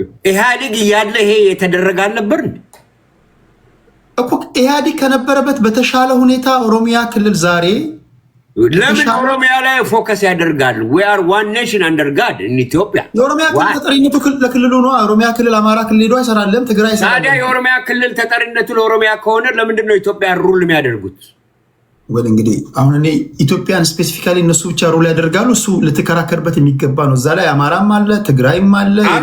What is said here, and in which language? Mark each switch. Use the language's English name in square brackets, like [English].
[Amharic] ኢህአዴግ እያለ ይሄ የተደረገ አልነበር እኮ። ኢህአዴግ ከነበረበት በተሻለ ሁኔታ ኦሮሚያ ክልል ዛሬ ለምን ኦሮሚያ ላይ ፎከስ ያደርጋል? [English] we are one nation under God in Ethiopia። [Amharic] የኦሮሚያ ክልል ተጠሪነቱ ለክልሉ ነው። ኦሮሚያ ክልል አማራ ክልል ሄዶ አይሰራለም። ትግራይ ይሰራል። ታዲያ የኦሮሚያ ክልል ተጠሪነቱ ለኦሮሚያ ከሆነ ለምንድን ነው ኢትዮጵያ ሩል የሚያደርጉት? እንግዲህ አሁን እኔ ኢትዮጵያን ስፔሲፊካሊ እነሱ ብቻ ሩል ያደርጋሉ። እሱ ልትከራከርበት የሚገባ ነው። እዛ ላይ አማራም አለ ትግራይም አለ።